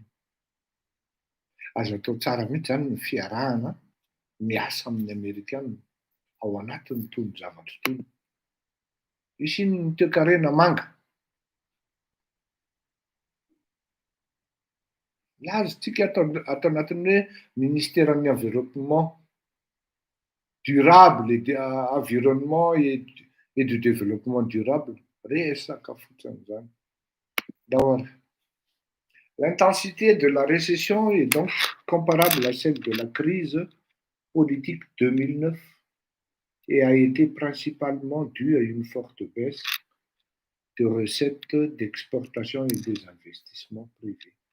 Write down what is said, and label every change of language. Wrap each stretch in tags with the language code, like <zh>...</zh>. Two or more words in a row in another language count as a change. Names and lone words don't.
<mg>Azo atao tsara mihitsy zany ny fiarahana miasa amin'ny Amerikanina ao anatiny itony zavatra itony. Misy ny toe-karena manga. Lazontsika ato anatiny hoe ministèren'ny</mg> <fr>environnement durable environnement et du développement durable.</fr> <mg>Resaka fotsiny zany.</mg> <fr>L'intensité de la récession est donc comparable à celle de la crise politique 2009 et a été principalement due à une forte baisse de recettes d'exportation et des investissements privés.</fr>